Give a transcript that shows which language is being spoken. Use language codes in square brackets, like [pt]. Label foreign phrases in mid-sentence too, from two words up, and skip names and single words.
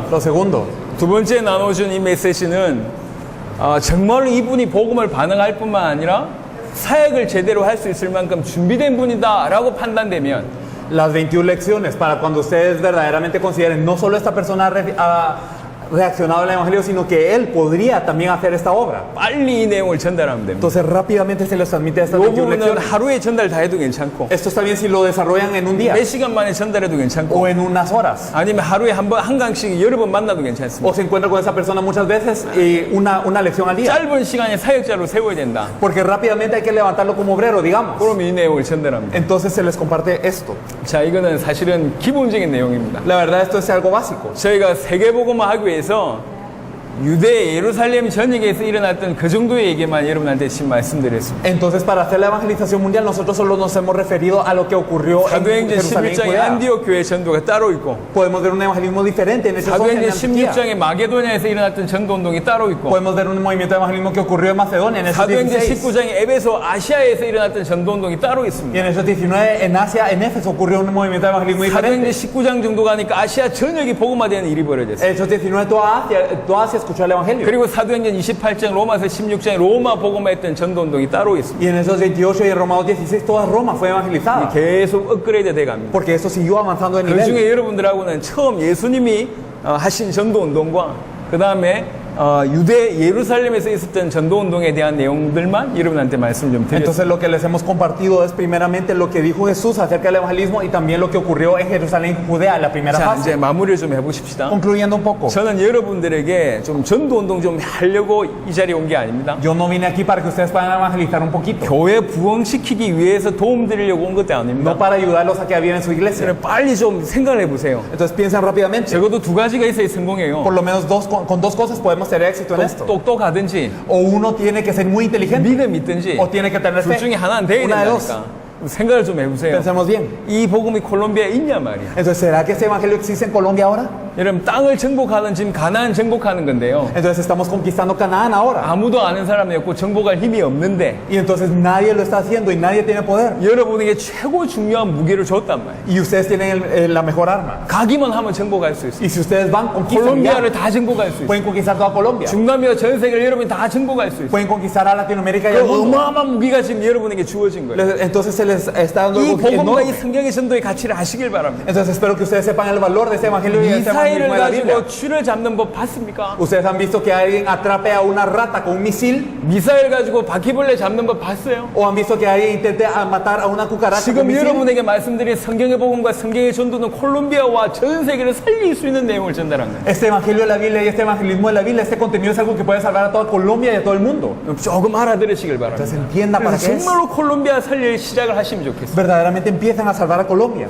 [es] Lo segundo, [ko] 두 번째 나눠준 이 메시지는 정말로 이분이 복음을 반응할 뿐만 아니라 사역을 제대로 할 수 있을 만큼 준비된 분이다 라고 판단되면 [es] las 21 lecciones para cuando ustedes verdaderamente consideren no solo esta persona ha reaccionado al evangelio, sino que él podría también hacer esta obra. [ko] 빨리 이 내용을 전달하면 됩니다. [es] Entonces rápidamente se les transmite estas [ko] 이 21 부분은 [es] lecciones. [ko] 하루에 전달 다 해도 괜찮고 [es] Esto está bien si lo desarrollan en un día [ko] 몇 시간 만에 전달해도 괜찮고 [es] o en unas horas. [ko] 아니면 하루에 한 강씩 여러 번 만나도 괜찮습니다. [es] O se encuentra con esa persona muchas veces y una lección al día. [ko] 짧은 시간에 사역자로 세워야 된다. [es] Porque rápidamente hay que levantarlo como obrero, digamos. [ko] 그럼 이 내용을 전달합니다. [es] Entonces se les comparte esto. [ko] 자, 이거는 사실은 기본적인 내용입니다. [es] La verdad esto es algo básico. [ko] 저희가 세계복음화 하기 위해서 유대 예루살렘 전역에서 일어났던 그 정도의 얘기만 여러분한테 지금 말씀드렸습니다. [es] Entonces para hacer la evangelización mundial nosotros solo nos hemos referido a lo que ocurrió en [ko] 사도행전 [es] Jerusalén y [ko] 16장에 [es] Judea. [ko] 안디옥 교회 전도가 따로 있고 [es] Podemos ver un evangelismo diferente en Hechos 12 [ko] 사도행전 [es] en Antioquía. [ko] 16장에 마게도냐에서 일어났던 전도운동이 따로 있고 [es] Podemos ver un movimiento de evangelismo que ocurrió en Macedonia en Hechos [ko] 사도행전 [es] 16. [ko] 19장에 에베소 아시아에서 일어났던 전도운동이 따로 [es] Y [ko] 있습니다. [es] en Hechos 19 en Asia, en Éfeso ocurrió un movimiento de evangelismo [ko] 사도행전 [es] diferente. [ko] 19장 정도 가니까 아시아 전역이 복음화되는 일이 벌어졌어요. [es] Hechos 19 toda Asia escuchó el evangelio. [ko] 그리고 사도행전 28장 로마서 16장에 로마 복음화했던 전도운동이 따로 있습니다. [es] Y en Hechos 28 y en Romanos 16 toda Roma fue evangelizada. [ko] 계속 업그레이드 돼 갑니다. [es] Porque eso siguió avanzando de [ko] 그 [es] nivel. [ko] 중에 여러분들하고는 처음 예수님이 하신 전도운동과 그 다음에 유대 예루살렘에서 있었던 전도운동에 대한 내용들만 여러분한테 말씀 좀 드렸습니다. [es] Entonces lo que les hemos compartido es primeramente lo que dijo Jesús acerca del evangelismo y también lo que ocurrió en Jerusalén y Judea en la primera [ko] 자, 이제 [es] fase. [ko] 마무리를 좀 해보십시다. [es] Concluyendo un poco, [ko] 저는 여러분들에게 좀 전도운동 좀 하려고 이 자리에 온 게 아닙니다. [es] yo no vine aquí para que ustedes puedan evangelizar un poquito, [ko] 교회 부흥시키기 위해서 도움 드리려고 온 것도 아닙니다. [es] no para ayudarlos a que aviven su iglesia. [ko] 그래서 빨리 좀 생각을 해보세요. [es] Entonces piensen rápidamente. [ko] 적어도 두 가지가 있어야 성공해요. [es] Por lo menos con dos cosas podemos tener éxito en esto. [ko] 똑똑하든지 [es] O uno tiene que ser muy inteligente [ko] 믿음 있든지 [es] o tiene que tener [ko] 둘 [es] fe. [ko] 중에 하나는 돼야 [es] Una de dos. [ko] 된다니까. 생각을 좀 해보세요. [es] Pensemos bien. [ko] 이 복음이 콜롬비아에 있냐 말이야. [es] Entonces, ¿será que este evangelio existe en Colombia ahora? [ko] 여러분 땅을 정복하는 지금 가나안 정복하는 건데요. [es] Entonces estamos conquistando Canaán ahora. [ko] 아무도 아는 사람이 없고 정복할 힘이 없는데 [es] Y entonces nadie lo está haciendo y nadie tiene poder. [ko] 여러분에게 최고 중요한 무기를 줬단 말이에요. [es] Y ustedes tienen la mejor arma. [ko] 가기만 하면 정복할 수 있어요. [es] Y si ustedes van, conquistan [ko] 콜롬비아를 [es] ya. [ko] 다 정복할 수 있어요. [es] Pueden conquistar toda Colombia. [ko] 중남미와 전 세계를 여러분이 다 정복할 수 있어요. [es] Pueden conquistar a Latinoamérica y [ko] 그 [es] al mundo. [ko] 어마어마한 무기가 지금 여러분에게 주어진 거예요. [es] Entonces se les está dando [ko] 이 [es] algo [ko] 복음과 이 [es] enorme. [ko] 성경의 전도의 가치를 아시길 바랍니다. [es] Entonces espero que ustedes sepan el valor de este evangelio y de este [ko] 미사일을 [es] evangelismo de la Biblia. [ko] 가지고 쥐를 잡는 법 봤습니까? [es] Ustedes han visto que alguien atrape a una rata con un misil [ko] 미사일 가지고 바퀴벌레 잡는 법 봤어요? [es] o han visto que alguien intente matar a una cucaracha con un [ko] 지금 [es] misil. [ko] 여러분에게 말씀드린 성경의 복음과 성경의 전도는 콜롬비아와 전 세계를 살릴 수 있는 내용을 전달한 거예요. [es] Este evangelio de la Biblia y este evangelismo de la Biblia, este contenido es algo que puede salvar a toda Colombia y a todo el mundo. [ko] 조금 알아들으시길 바랍니다. [es] Entonces entienda para [ko] 그래서 [es] qué es. [ko] 정말로 콜롬비아 살릴 시작을 하시면 좋겠어요. [es] Verdaderamente empiezan a salvar a Colombia.